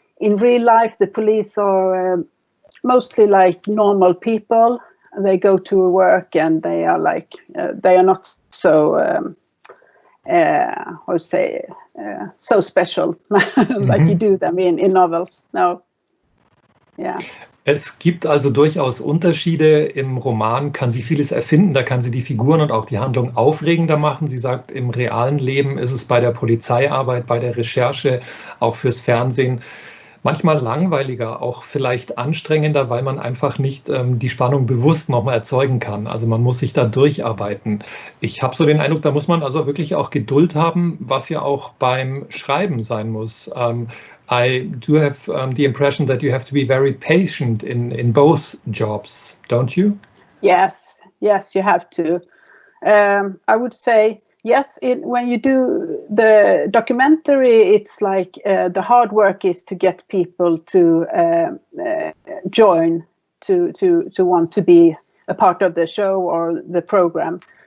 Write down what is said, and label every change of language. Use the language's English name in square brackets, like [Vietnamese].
[English] In real life, the police are mostly like normal people. They go to work and they are like, they are not so, how to say, so special like you do them in novels. No. Ja. [German] Es gibt also durchaus Unterschiede. Im Roman kann sie vieles erfinden, da kann sie die Figuren und auch die Handlung aufregender machen. Sie sagt, im realen Leben ist es bei der Polizeiarbeit, bei der Recherche, auch fürs Fernsehen manchmal langweiliger, auch vielleicht anstrengender, weil man einfach nicht die Spannung bewusst nochmal erzeugen kann. Also man muss sich da durcharbeiten. Ich habe so den Eindruck, da muss man also wirklich auch Geduld haben, was ja auch beim Schreiben sein muss. [English] I do have the impression that you have to be very patient in both jobs, don't you? Yes, you have to. I would say, yes, when you do the documentary, it's like the hard work is to get people to join, to want to be a part of the show or the program.